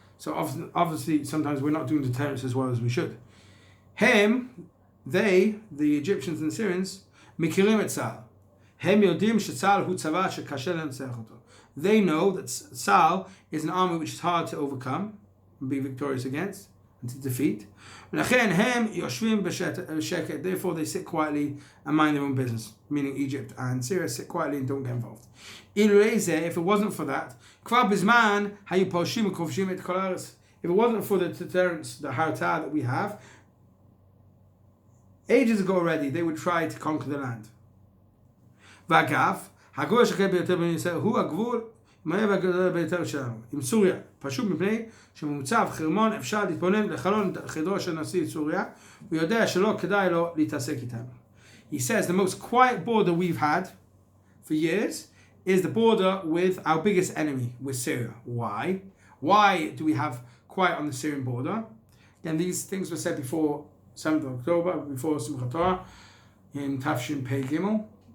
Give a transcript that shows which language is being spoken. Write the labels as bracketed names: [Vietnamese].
[English] So obviously sometimes we're not doing deterrence as well as we should. The Egyptians and Syrians, [Hebrew] מכירים את צה"ל. הם יודעים שצה"ל הוא צבא שקשה לנצח אותו. [English] They know that Tzal is an army which is hard to overcome and be victorious against and to defeat. [Hebrew] ולכן הם יושבים בשקט. [English] Therefore they sit quietly and mind their own business, meaning Egypt and Syria sit quietly and don't get involved. If it wasn't for that, [Hebrew] כבר בזמן היו פולשים וכובשים את כל הארץ. [English] If it wasn't for the deterrence, the harta that we have, ages ago already they would try to conquer the land. [Hebrew] ואגב, הגבול השקט ביותר בין ישראל הוא הגבול המהיר והגדול ביותר שלנו, עם סוריה, פשוט מפני שממוצב חרמון אפשר להתבונן לחלון חדרו של נשיא סוריה, הוא יודע שלא כדאי לו להתעסק איתנו. [English] He says the most quiet border we've had for years is the border with our biggest enemy, with Syria. Why? Why do we have quiet on the Syrian border? Again, these things were said before 7th of October, before Simchat Torah, in Tafshin Pei Gimel.